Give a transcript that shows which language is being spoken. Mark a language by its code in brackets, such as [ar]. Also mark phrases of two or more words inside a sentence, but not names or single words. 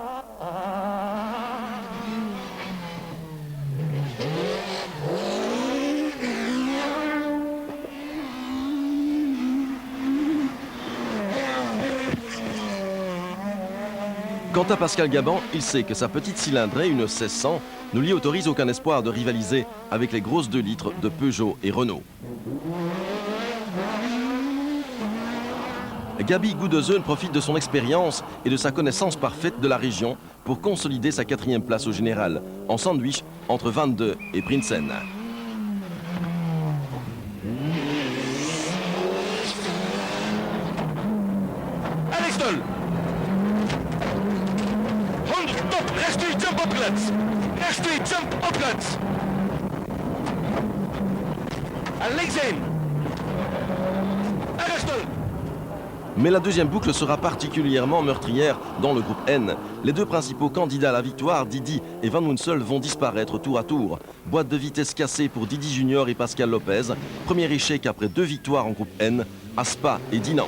[fr] Quant à Pascal Gaban, il sait que sa petite cylindrée, une 1600, ne lui autorise aucun espoir de rivaliser avec les grosses 2 litres de Peugeot et Renault. Gabi Goudezeunen profite de son expérience et de sa connaissance parfaite de la région pour consolider sa 4e place au général, en sandwich entre 22 et Prinsen. Alex Doll! [nl] Stop! Rechts u, jump opgelet! Rechts u, jump opgelet! En links heen! En rechts Doll! [fr] Mais la 2e boucle sera particulièrement meurtrière dans le groupe N. Les 2 principaux candidats à la victoire, Didi et Van Munsell, vont disparaître tour à tour. Boîte de vitesse cassée pour Didi Junior et Pascal Lopez. Premier échec après 2 victoires en groupe N, à Spa et Dinan.